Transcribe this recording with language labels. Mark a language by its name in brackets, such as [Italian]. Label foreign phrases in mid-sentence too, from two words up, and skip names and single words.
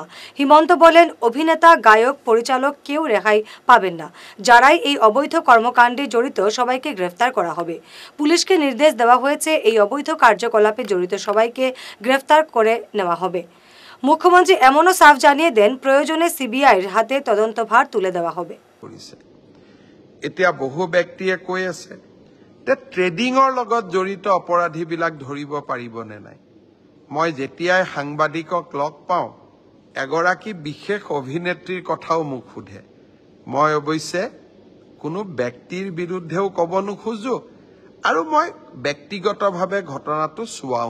[Bangla] হিমন্ত বলেন, অভিনেতা, গায়ক, পরিচালক কেউ রেহাই পাবেন না। যারাই এই অবৈধ কর্মকাণ্ডে জড়িত সবাইকে গ্রেফতার করা হবে। পুলিশকে নির্দেশ দেওয়া হয়েছে, এই অবৈধ কার্যকলাপে জড়িত সবাইকে গ্রেফতার করে নেওয়া হবে। মুখ্যমন্ত্রী এমনও সাফ জানিয়ে দেন, প্রয়োজনে CBIৰ হাতে তদন্তভার তুলে দেওয়া হবে। [Assamese] এতিয়া বহু ব্যক্তিয়ে কৈ আছে ট্ৰেডিঙৰ লগত জড়িত অপৰাধীবিলাক ধৰিব পাৰিবনে নাই। মই যেতিয়াই সাংবাদিকক লগ পাওঁ, এগৰাকী বিশেষ অভিনেত্ৰীৰ কথাও মোক সোধে। মই অৱশ্যে কোনো ব্যক্তিৰ বিৰুদ্ধেও ক'ব নোখোজো আৰু মই ব্যক্তিগতভাৱে ঘটনাটো চোৱাও